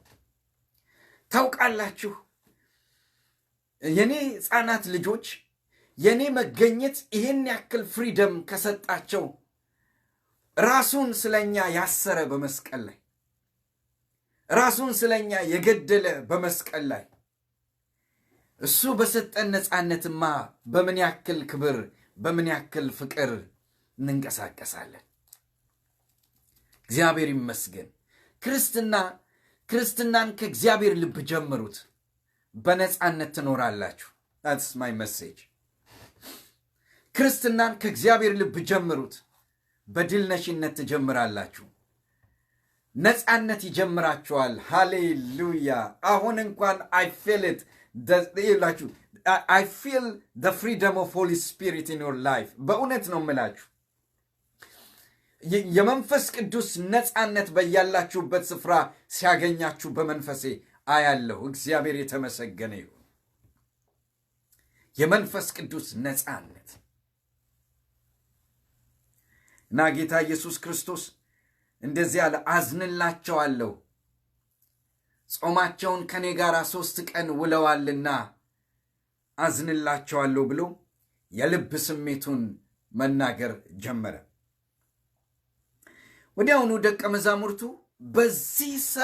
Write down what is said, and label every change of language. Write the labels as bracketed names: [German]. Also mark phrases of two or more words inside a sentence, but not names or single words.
[Amharic] ታውቃላችሁ፣ የኔ ሕፃናት ልጆች የኔ መገኘት ይህን ያክል ፍሪደም ከሰጣቸው ራሱን ስለኛ ያሰረ በመስቀል ላይ ራሱን ስለኛ የገደለ በመስቀል ላይ እሱ በሰጠን ነፃነትማ በምን ያክል ክብር በምን ያክል ፍቅር እንንቀሳቀሳለን። እግዚአብሔር ይመስገን። ክርስትናን ከእግዚአብሔር ልብ ጀምሩት፣ በነፃነት ትኖራላችሁ። [English] that's my message። [Amharic] ክርስትናን ከእግዚአብሔር ልብ ጀምሩት፣ በድል ነሽነት ትጀምራላችሁ። ነፃነት ይጀምራችኋል። ሃሌሉያ። አሁን እንኳን [English] I feel it I feel the freedom of Holy Spirit in your life። [Amharic] በእውነት ነው የምላችሁ፣ የመንፈስ ቅዱስ ነፃነት በያላችሁበት ስፍራ ሲያገኛችሁ በመንፈሴ አያለሁ። እግዚአብሔር የተመሰገነ ይሁን። የመንፈስ ቅዱስ ነፃነት እና ጌታ ኢየሱስ ክርስቶስ እንደዚህ ያለ አዝንላቸዋለሁ፣ ጾማቸውን ከኔ ጋር 3 ቀን ውለዋልና አዝንላቸዋለሁ ብሎ የልብ ስሜቱን መናገር ጀመረ። ወዲያውኑ ደቀ መዛሙርቱ በዚህ